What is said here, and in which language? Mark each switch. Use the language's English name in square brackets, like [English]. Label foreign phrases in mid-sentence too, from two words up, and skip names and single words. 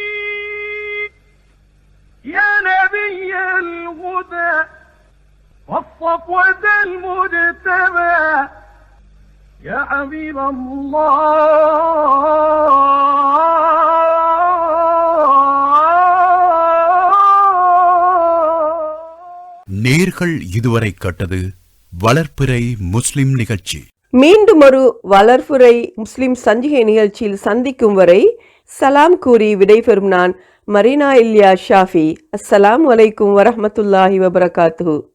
[Arabic] عليك يا نبي الهدى صفوة المجتمع يا حبيب الله. [Tamil] நேர்கள் இதுவரை கேட்டது வளர்ப்பிறை முஸ்லிம் நிகழ்ச்சி. மீண்டும் ஒரு வளர்ப்புரை முஸ்லிம் சஞ்சிகை நிகழ்ச்சியில் சந்திக்கும் வரை சலாம் கூறி விடைபெறும் நான் மரீனா இல்யா ஷாஃபி. [Arabic] السلام عليكم ورحمة الله وبركاته.